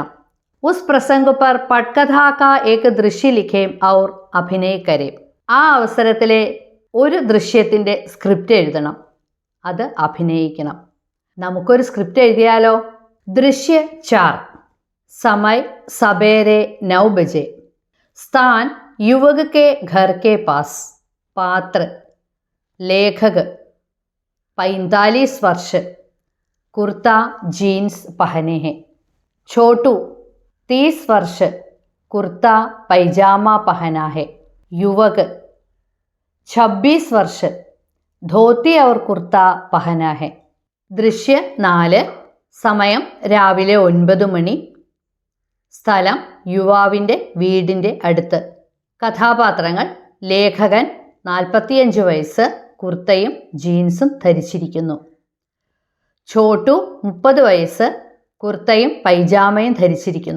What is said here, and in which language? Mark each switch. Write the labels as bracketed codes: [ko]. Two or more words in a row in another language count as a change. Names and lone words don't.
[hi] उस प्रसंग पर पटकथा का एक दृश्य लिखें और अभिनय करें, [ml] ആ അവസരത്തിലെ ഒരു ദൃശ്യത്തിൻ്റെ സ്ക്രിപ്റ്റ് എഴുതണം, അത് അഭിനയിക്കണം. നമുക്കൊരു സ്ക്രിപ്റ്റ് എഴുതിയാലോ? [hi] दृश्य 4, समय सबेरे 9 बजे, स्थान युवक के घर के पास, पात्र लेखक 45 वर्ष, कुर्ता जीन्स पहने हैं. छोटू 30 वर्ष, कुर्ता पैजामा पहना है। युवक 26 वर्ष धोती और कुर्ता पहना है। [ml] ദൃശ്യ 4. സമയം രാവിലെ 9 മണി. സ്ഥലം യുവാവിൻ്റെ വീടിൻ്റെ അടുത്ത്. കഥാപാത്രങ്ങൾ ലേഖകൻ 45 വയസ്സ്, കുർത്തയും ജീൻസും ധരിച്ചിരിക്കുന്നു. ഛോട്ടു 30 വയസ്സ്, കുർത്തയും പൈജാമയും ധരിച്ചിരിക്കുന്നു.